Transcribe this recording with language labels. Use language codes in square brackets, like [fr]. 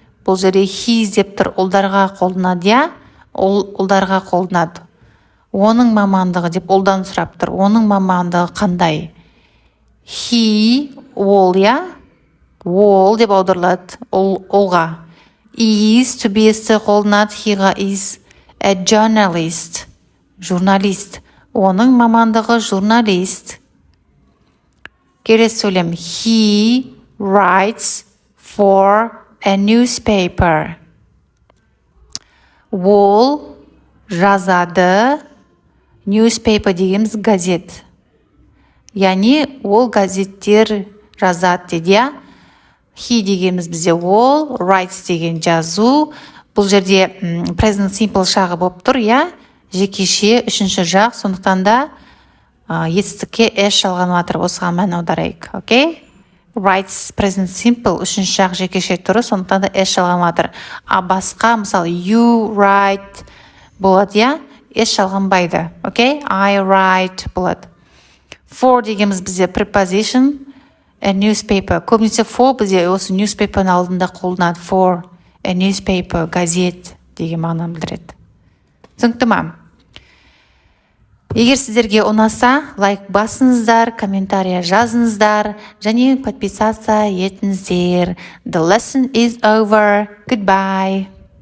[kk] Бұл жерде his деп тұр, ұлдарға қолданады, ұлдарға қолданады. Оның мамандығы деп ұлдан сұрап тұр. Оның мамандығы қандай? He, ол, ол деп аударылады, олға. Is to be қолданады, heға is a journalist. Журналист. Оның мамандығы журналист. Келесі сөйлем. [en] He writes for a newspaper. [kk] Ол жазады. Newspaper дегеніміз газет. Яғни ол газеттер жазады дейді, He дегеніміз бізде ол, writes деген жазу. Бұл жерде present simple шағы болып тұр, жекеше, үшінші жақ, сондықтан да етістікке s жалғанып жатыр. Осыған мән аударайық. Окей? Writes present simple, үшінші жақ жекеше тұры, сондықтан да s жалғанып жатыр. А басқа, мысалы, you write болады, я? S жалғанбайды. Окей? I write болады. For дегеніміз бізде preposition, a newspaper. Көбінесе for бізде осы newspaper'ның алдында қолданады. For a newspaper, газет деген мағынаны білдіреді. Түсінікті ме? Егер сіздерге ұнаса, лайк басыңыздар, комментария жазыңыздар, және подписаться етіңіздер. [en] The lesson is over. Goodbye.